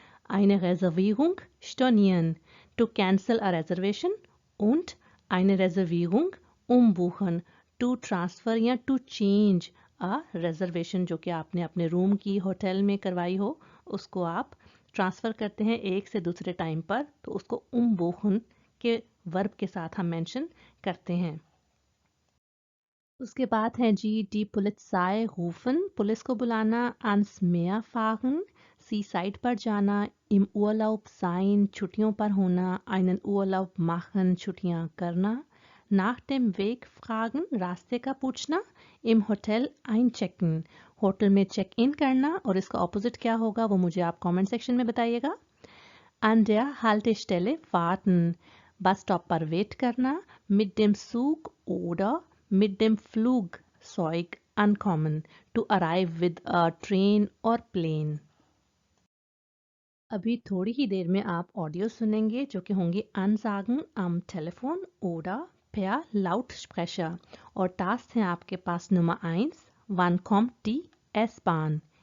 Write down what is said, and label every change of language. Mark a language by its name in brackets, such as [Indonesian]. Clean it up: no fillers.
[German] eine Reservierung stornieren [English] to cancel a reservation [German] und eine Reservierung umbuchen [English] to transfer या to change a reservation, [Hindi] जो कि आपने अपने room की होटल में करवाई हो उसको आप ट्रांसफ़र करते हैं एक से दूसरे टाइम पर, तो उसको बुखन के वर्ब के साथ हम मेंशन करते हैं। उसके बाद है जी डी पुलित्साई रूफन पुलिस को बुलाना। [German] ans Meer fahren [Hindi] सी साइड पर जाना। [German] im Urlaub sein [Hindi] छुट्टियों पर होना। [German] einen Urlaub machen [Hindi] छुट्टियां करना। [German] nach dem Weg fragen [Hindi] रास्ते का पूछना। [German] im Hotel einchecken [Hindi] होटल में चेक इन करना, और इसका ऑपोजिट क्या होगा वो मुझे आप कमेंट सेक्शन में बताइएगा। [German] an der Haltestelle warten [Hindi] bus stop पर वेट करना। [German] mit dem Zug oder mit dem Flugzeug ankommen [English] to arrive with a train or plane। [Hindi] अभी थोड़ी ही देर में आप ऑडियो सुनेंगे जो कि होंगे [German] Ansagen am Telefon oder per Lautsprecher, [Hindi] और टास्क है आपके पास number 1, [German] wann kommt die S-Bahn?